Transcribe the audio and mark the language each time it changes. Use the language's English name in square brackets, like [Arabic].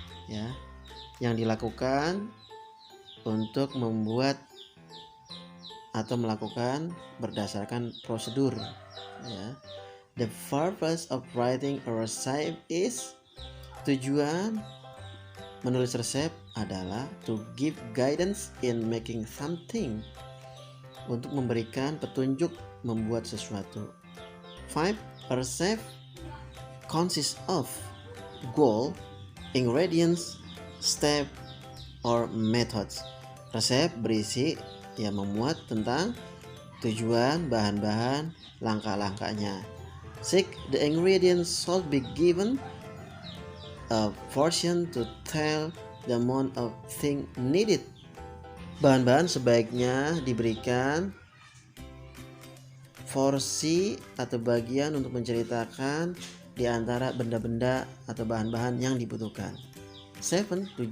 [Indonesian] Ya, yang dilakukan untuk membuat atau melakukan berdasarkan prosedur. Ya. [English] The purpose of writing a recipe is, [Indonesian] tujuan menulis resep adalah [English] to give guidance in making something, [Indonesian] untuk memberikan petunjuk membuat sesuatu. [English] 5. A recipe consists of goal, ingredients, step, or methods. [Indonesian] Resep berisi memuat tentang tujuan, bahan-bahan, langkah-langkahnya. [English] 6. The ingredients should be given a portion to tell the amount of thing needed. [Indonesian] Bahan-bahan sebaiknya diberikan porsi atau bagian untuk menceritakan di antara benda-benda atau bahan-bahan yang dibutuhkan. 7.